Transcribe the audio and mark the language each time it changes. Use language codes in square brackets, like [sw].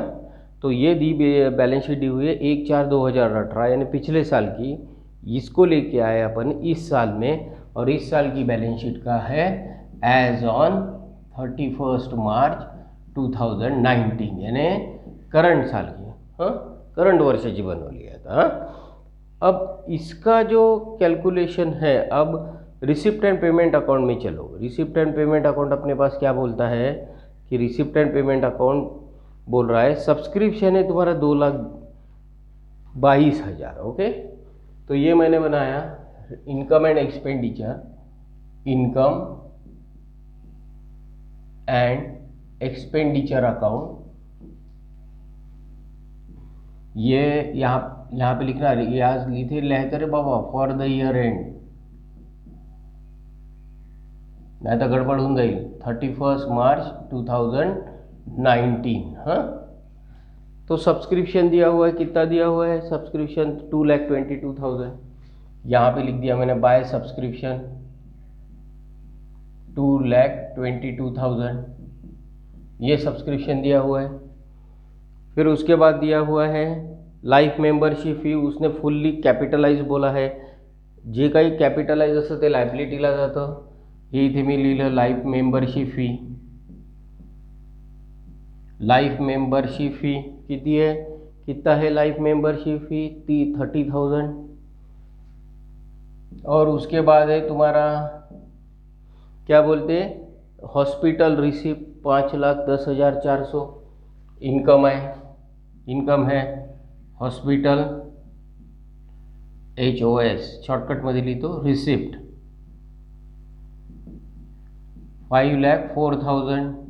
[hi] हाँ, तो ये दी बैलेंस शीट दी हुई है 1/4/2018, यानी पिछले साल की। इसको लेके आए अपन इस साल में, और इस साल की बैलेंस शीट का है एज ऑन 31 मार्च 2019, यानी करंट साल की। [mr] हाँ, करंट वर्षाची बनवली आहे आता। [hi] अब इसका जो कैलकुलेशन है, अब रिसिप्ट एंड पेमेंट अकाउंट में चलो। रिसिप्ट एंड पेमेंट अकाउंट अपने पास क्या बोलता है कि रिसिप्ट एंड पेमेंट अकाउंट बोल रहा है सब्सक्रिप्शन है तुम्हारा 2,22,000। ओके, तो ये मैंने बनाया income and expenditure, income and expenditure account. ये यहाँ पे लिखना, आज लिखे [mr] लिहायचं रे बाबा [hi] फॉर द ईयर एंड, नहीं तो गड़बड़ होऊन जाईल। 31 मार्च 2019। हाँ, तो सब्सक्रिप्शन दिया हुआ है, कितना दिया हुआ है सब्सक्रिप्शन? 2,22,000। यहाँ पे लिख दिया मैंने बाय सब्सक्रिप्शन, 2,22,000 ये सब्सक्रिप्शन दिया हुआ है। फिर उसके बाद दिया हुआ है [mr] लाईफ मेंबरशिप फी, उसने फुल्ली कॅपिटलाइज बोला आहे, जे काही कॅपिटलाइज असतं ते लायबिलिटीला जातं, हे इथे मी लिहिलं life membership fee. [hi] Life membership fee किती है, कितना है लाइफ मेंबरशिप फी 30,000। और उसके बाद है तुम्हारा क्या बोलते हैं हॉस्पिटल रिसिप्ट 5,10,400 इनकम है हॉस्पिटल HOS [mr] शॉर्टकट मध्ये लिहितो [hi] रिसिप्ट 5,04,000।